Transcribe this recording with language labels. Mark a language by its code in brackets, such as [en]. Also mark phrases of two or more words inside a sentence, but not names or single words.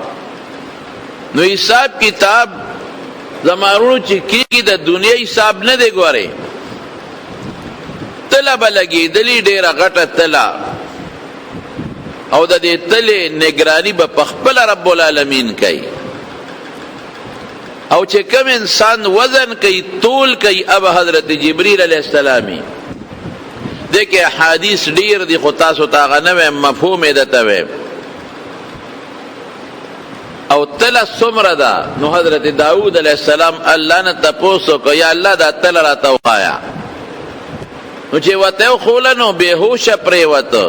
[ps] نو حساب کتاب زمارونو چې کېږي د دنیا حساب نه دی. ګورئ تله به لګېدلي، ډېره غټه تله، او د دې تلې نگرانی به په خپله رب العالمین کوي. او چې کوم انسان وزن کوي، طول کوي، اب حضرت جبریل علیہ السلامی. دیکھے حدیث ډیر دی، خو تاسو ته هغه نه ویم، مفهوم یې درته ویم. او تله څومره ده؟ نو حضرت داود [ar] علیہ السلام [ps] الله نه تپوس وکړ، یا الله دا تله راته وښایه. نو چې ورته وښوله نو بېهوشه پرېوته.